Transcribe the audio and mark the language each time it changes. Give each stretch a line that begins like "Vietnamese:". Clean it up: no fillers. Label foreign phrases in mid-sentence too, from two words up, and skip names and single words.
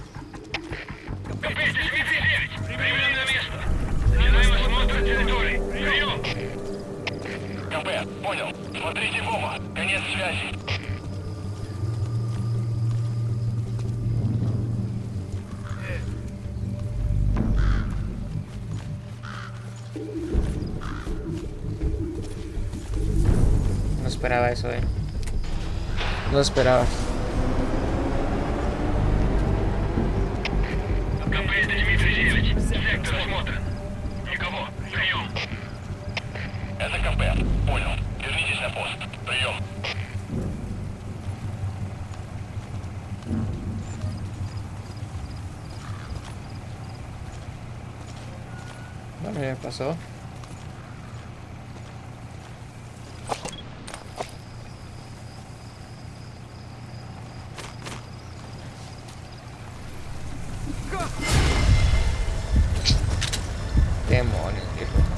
Russian: КП, понял. Смотрите в оба. Конец связи.
Spanish: No esperaba eso, ¿eh? No esperaba.
Russian: КП, это Дмитрий Зелич. Сектор осмотрен. Никого. Прием. Это КП. Понял. Вернитесь на пост. Прием.
Spanish: Bueno, ya pasó. Demonios, viejo.